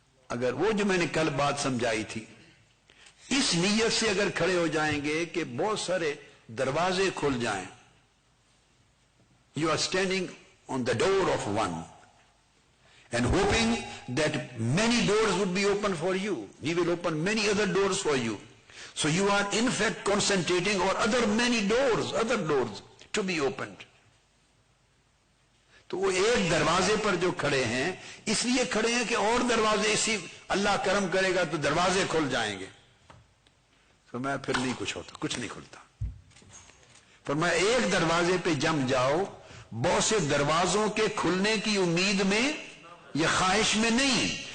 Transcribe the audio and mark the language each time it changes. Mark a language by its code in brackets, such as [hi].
[ur] اگر وہ جو میں نے کل بات سمجھائی تھی، اس نیت سے اگر کھڑے ہو جائیں گے کہ بہت سارے دروازے کھل جائیں، [en] You are standing on the door of one and hoping that many doors would be open for you. We will open many other doors for you. So you are in fact concentrating on other many doors, other doors to be opened. [ur] تو وہ ایک دروازے پر جو کھڑے ہیں اس لیے کھڑے ہیں کہ اور دروازے اسی اللہ کرم کرے گا تو دروازے کھل جائیں گے. تو میں پھر نہیں کچھ ہوتا، کچھ نہیں کھلتا. پر میں ایک دروازے پہ جم جاؤ، بہت سے دروازوں کے کھلنے کی امید میں یہ خواہش میں نہیں.